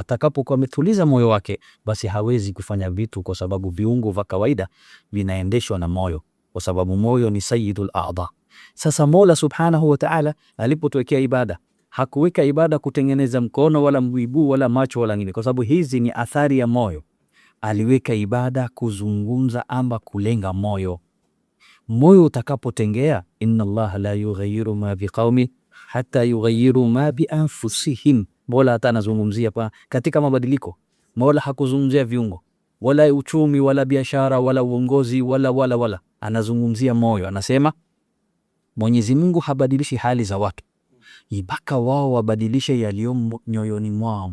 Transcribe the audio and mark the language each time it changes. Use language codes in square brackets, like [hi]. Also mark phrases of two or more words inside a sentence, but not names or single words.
[sw] Atakapokuwa ametuliza moyo wake, basi hawezi kufanya vitu, kwa sababu viungo vya kawaida vinaendeshwa na moyo, kwa sababu moyo ni [ar] سيد الأعضاء. [sw] Sasa Mola [ar] سبحانه وتعالى [sw] alipotuwekea ibada, hakuweka ibada kutengeneza mkono wala mguu wala macho wala nini, kwa sababu hizi ni athari ya moyo. Aliweka ibada kuzungumza ama kulenga moyo. Moyo utakapotengea, [ar] إن الله لا يغير ما بقوم حتى يغيروا ما بأنفسهم. [sw] Mola hata anazungumzia katika mabadiliko. Mola hakuzungumzia viungo wala uchumi wala biashara wala uongozi wala. Anazungumzia moyo. Anasema Mwenyezi Mungu habadilishi hali za watu mpaka wao wabadilishe yaliyomo nyoyoni mwao.